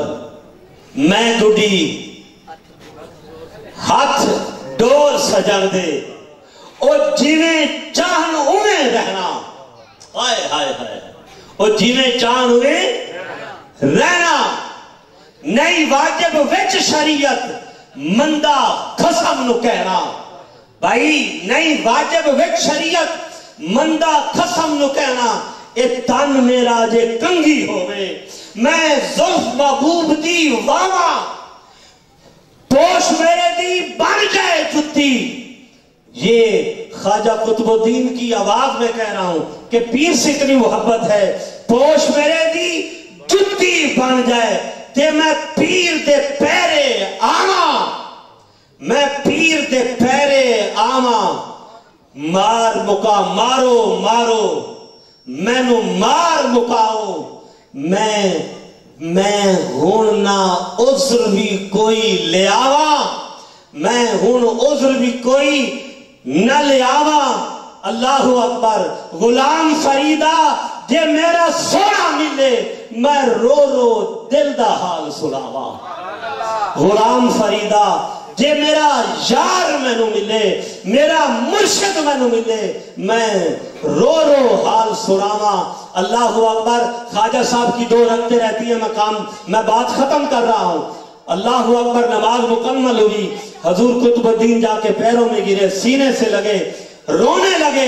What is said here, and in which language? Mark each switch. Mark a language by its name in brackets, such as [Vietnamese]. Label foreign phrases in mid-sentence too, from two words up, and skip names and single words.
[Punjabi] میں گڈی ہاتھ ڈور سجن دے، اور جنہیں چاہن انہیں رہنا. ہائے ہائے ہائے. اور جنہیں چاہن انہیں رہنا. نہیں واجب وچ شریعت مندہ خسم نو کہنا. بھائی نہیں واجب وچ شریعت مندہ خسم نو کہنا. اے تن میرا جے کنگھی ہوئے، میں زلف محبوب دی واوا، پوش میرے دی بن جائے جتی. [Urdu] یہ خواجہ قطب الدین کی آواز میں کہہ رہا ہوں کہ پیر سے اتنی محبت ہے. [Punjabi] پوش میرے دی جتی بن جائے تے میں پیر دے پیرے آواں، میں پیر دے پیرے آواں. مار مکا مارو مارو مینو مار مکاؤ. میں ہون نہ عذر بھی کوئی لے آواں، میں ہون عذر بھی کوئی نہ لے آواں. [Arabic] اللہ اکبر. [Punjabi] غلام فریدہ جے میرا سونا ملے میں رو رو دل دا حال سناواں. غلام فریدہ جے میرا یار مینو ملے، میرا مرشد مینو ملے، میں رو رو حال سناواں. [Arabic] اللہ اکبر. [Urdu] خواجہ صاحب کی 2 رکعتیں رہتی ہیں، میں بات ختم کر رہا ہوں. [Arabic] اللہ اکبر. [Urdu] نماز مکمل ہوئی. حضور قطب الدین جا کے پیروں میں گرے، سینے سے لگے، رونے لگے.